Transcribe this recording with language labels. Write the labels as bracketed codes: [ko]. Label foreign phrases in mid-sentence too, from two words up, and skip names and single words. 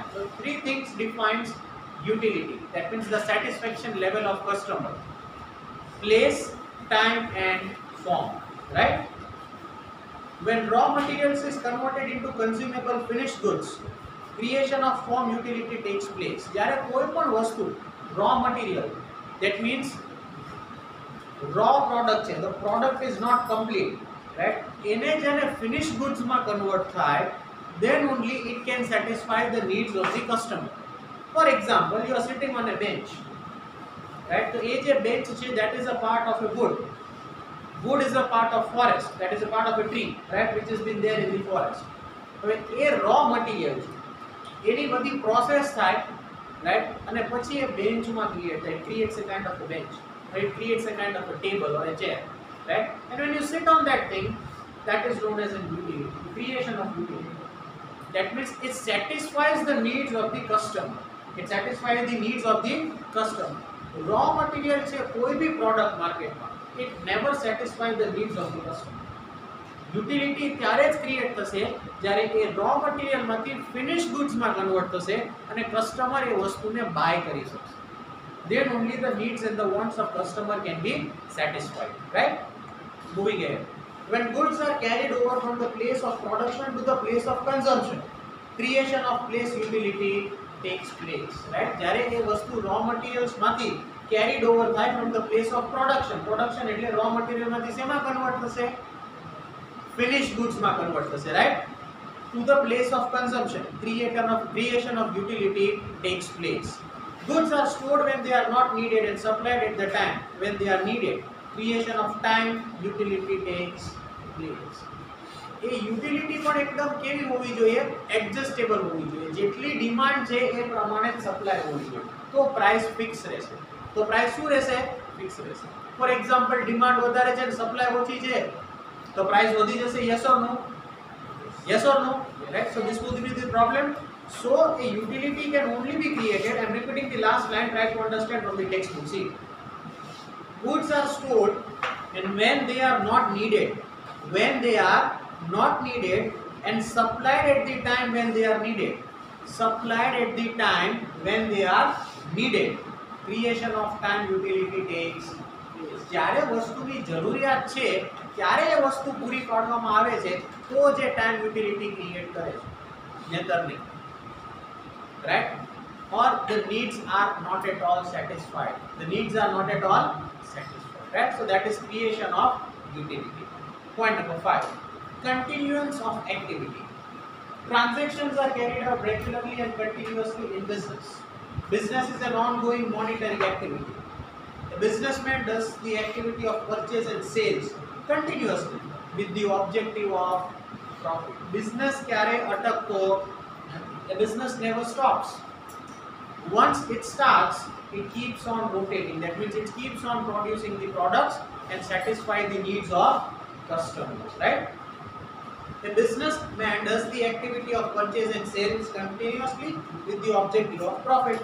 [en] So 3 things defines utility. That means the satisfaction level of customer: place, time and form, right? When raw materials is converted into consumable finished goods, creation of form utility takes place. [gu] જ્યારે કોઈ પણ વસ્તુ [en] raw material, that means raw product છે, the product is not complete, right? [gu] એને જ્યારે [en] finished goods માં convert થાય, then only it can satisfy the needs of the customer. For example, you are sitting on a bench, right? So ये જે bench છે, that is a part of a wood. Wood is a part of forest, that is a part of a tree, right, which has been there in the forest. [gu] હવે એ [en] raw material [gu] છે, એની બધી process થાય, right, અને પછી એ bench માં create થાય. [en] It creates a kind of a bench, right? It creates a kind of a table or a chair, right? And when you sit on that thing, that is known as a utility, creation of utility. That means it satisfies the needs of the customer. It satisfies the needs of the customer. Raw material [gu] છે કોઈ બી [en] product market માં, it never satisfies the needs of the customer. [gu] Utility ત્યારે જ ક્રિએટ થશે જ્યારે એ [en] raw material [gu] માંથી [en] finished goods [gu] માં કન્વર્ટ થશે અને કસ્ટમર એ વસ્તુને બાય કરી શકશે. [en] Then only the needs and the wants of customer can be satisfied, right? Moving ahead. When goods are carried over from the place of production to the place of consumption, creation of place utility takes place, right? [gu] જ્યારે એ વસ્તુ [en] raw materials માંથી carried over થાય from the place of production. [gu] Production એટલે raw material માંથી શેમાં કન્વર્ટ થશે? [en] Finished goods [gu] માં કન્વર્ટ થશે, [en] right? To the place of consumption, creation of utility takes place. Goods are stored when they are not needed and supplied at the time when they are needed. Creation of time utility takes place. [gu] એ યુટિલિટી પણ એકદમ કેવી હોવી જોઈએ? એડજસ્ટેબલ હોવી જોઈએ. જેટલી ડિમાન્ડ છે એ પ્રમાણે સપ્લાય હોવી જોઈએ, તો પ્રાઇસ ફિક્સ રહેશે. તો પ્રાઇસ શું રહેશે? ફિક્સ રહેશે. [en] for example, [gu] ડિમાન્ડ વધારે છે અને સપ્લાય ઓછી છે, તો પ્રાઇસ વધી જશે. [en] yes or no? Yes or no? Right? So this would be the problem. So a utility can only be created. I am repeating the last line. Try to understand from the textbook. See, goods are stored, and when they are not needed, and supplied at the time when they are needed. Supplied at the time when they are needed. Creation of time utility takes place. [gu] જ્યારે વસ્તુની જરૂરિયાત છે ત્યારે એ વસ્તુ પૂરી પાડવામાં આવે છે, તો જે [en] time utility create [gu] કરે છે, નહીતર નહીં, [en] right? Or the needs are not at all satisfied. The needs are not at all satisfied, right? So that is creation of utility. Point number 5, continuance of activity. Transactions are carried out regularly and continuously in business. Business is an ongoing monetary activity. A businessman does the activity of purchase and sales continuously with the objective of profit. [gu] Business ક્યારે અટકતો? [en] A business never stops. Once it starts, it keeps on rotating. That means it keeps on producing the products and satisfy the needs of customers, right? A businessman does the activity of purchase and sales continuously with the objective of profit.